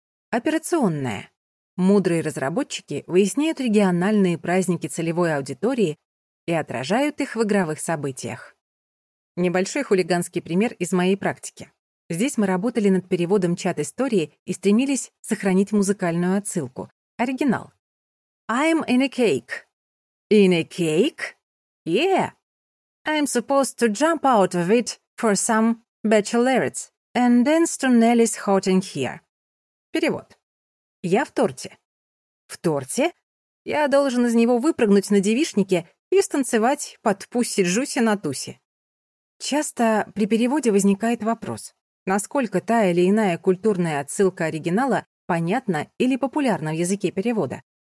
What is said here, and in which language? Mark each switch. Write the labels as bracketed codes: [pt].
[ru] Операционная. Мудрые разработчики выясняют региональные праздники целевой аудитории и отражают их в игровых событиях. Небольшой хулиганский пример из моей практики. Здесь мы работали над переводом чат-истории и стремились сохранить музыкальную отсылку. Оригинал. [en] I'm in a cake. In a cake? Yeah. I'm supposed to jump out of it for some bachelorettes and dance to Nelly's Hot in Here. [ru] Перевод. Я в торте. В торте? Я должен из него выпрыгнуть на девичнике и станцевать под Пусси Джуси на тусе. Часто при переводе возникает вопрос, насколько та или иная культурная отсылка оригинала понятна или популярна в языке перевода.